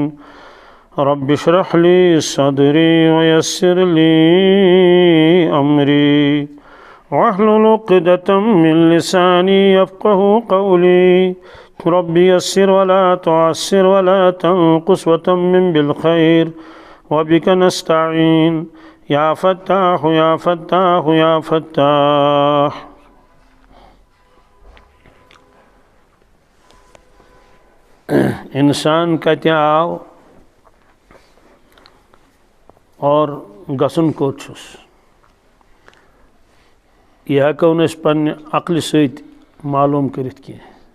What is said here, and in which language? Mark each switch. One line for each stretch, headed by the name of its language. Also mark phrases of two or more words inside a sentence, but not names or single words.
Arabic: رب اشرح لي صدري ويسر لي أمري واحلل عقدة من لساني يفقهوا قولي. رب يسر ولا تعسر ولا تنقص وتمم بالخير وبك نستعين يا فتاح يا فتاح يا فتاح.
Kashmiri: انسان کتہِ آو اور گژھُن کوٚت چھُس؟ یہ ہٮ۪کو نہٕ أسۍ پنٛنہِ عقلہِ سۭتۍ معلوٗم کٔرِتھ کینٛہہ.